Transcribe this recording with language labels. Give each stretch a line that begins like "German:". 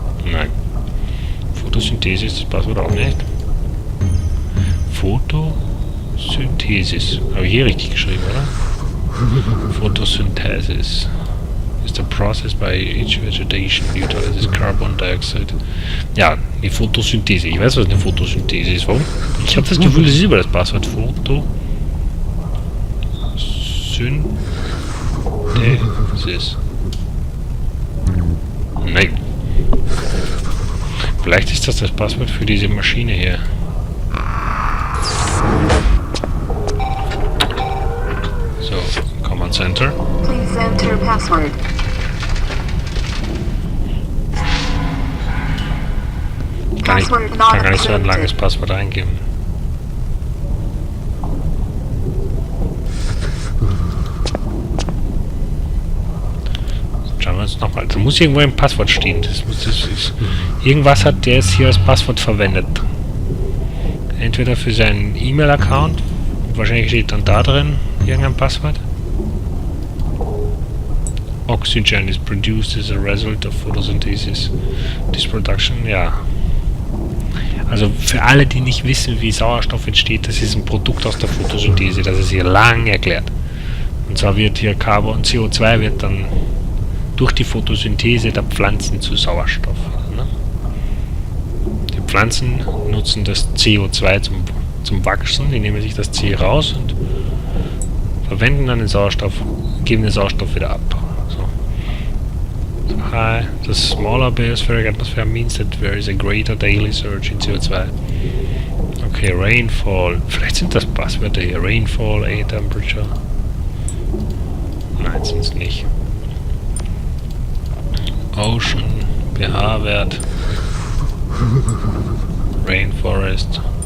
German: Nein. Photosynthese ist das Passwort auch nicht. Photosynthesis. Habe ich hier richtig geschrieben, oder?
English: Photosynthesis is the process by each vegetation utilizes carbon dioxide.
German: Ja, die Photosynthese. Ich weiß, was eine Photosynthese ist. Warum? Ich habe das Gefühl, das ist über das Passwort.
English: Photosynthesis.
German: Nein. Vielleicht ist das Passwort für diese Maschine hier.
English: So, Command Center. Please enter password.
German: Kann gar nicht so ein langes Passwort eingeben. Schauen wir uns nochmal. Da muss irgendwo ein Passwort stehen. Irgendwas hat der jetzt hier als Passwort verwendet. Entweder für seinen E-Mail-Account. Wahrscheinlich steht dann da drin irgendein Passwort.
English: Oxygen is produced as a result of photosynthesis. This production, ja.
German: Also für alle, die nicht wissen, wie Sauerstoff entsteht, das ist ein Produkt aus der Photosynthese. Das ist hier lang erklärt. Und zwar wird hier CO2 wird dann durch die Photosynthese der Pflanzen zu Sauerstoff. Ne? Die Pflanzen nutzen das CO2 zum Wachsen, die nehmen sich das C raus und verwenden dann den Sauerstoff, geben den Sauerstoff wieder ab. So.
English: High, the smaller biospheric atmosphere means that there is a greater daily surge in CO2.
German: Okay, Rainfall, vielleicht sind das Passwörter hier. Rainfall, Air Temperature. Nein, sind es nicht.
English: Ocean, pH-Wert, Rainforest.